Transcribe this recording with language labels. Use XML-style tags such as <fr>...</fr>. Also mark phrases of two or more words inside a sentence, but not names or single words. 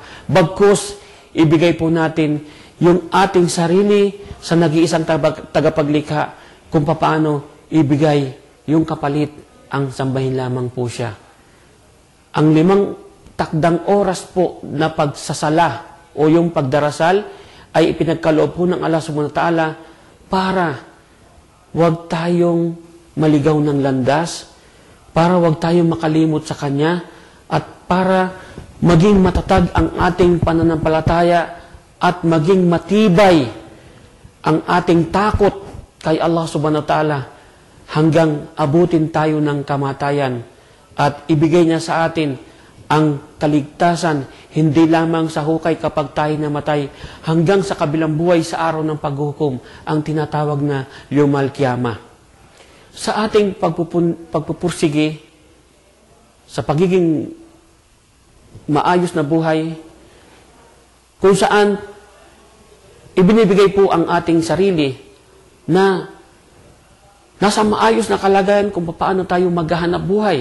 <tl>Bagkus, ibigay po natin yung ating sarili sa nag-iisang tagapaglikha kung paano ibigay yung kapalit, ang sambahin lamang po siya. Ang 5 takdang oras po na pagsasala o yung pagdarasal ay ipinagkaloob po ng Allah</tl> <ar>سبحانه وتعالى</ar> <tl>para wag tayong maligaw ng landas, para wag tayong makalimot sa Kanya, at para maging matatag ang ating pananampalataya at maging matibay ang ating takot kay Allah</tl> <ar>سبحانه وتعالى</ar> <tl>hanggang abutin tayo ng kamatayan at ibigay niya sa atin ang kaligtasan, hindi lamang sa hukay kapag tayo namatay, hanggang sa kabilang buhay sa araw ng paghuhukom, ang tinatawag na</tl> <ar>يوم القيامة.</ar> <tl>Sa ating pagpupursige, sa pagiging maayos na buhay, kung saan ibinibigay po ang ating sarili na nasa maayos na kalagayan kung paano tayo maghahanap buhay.</tl>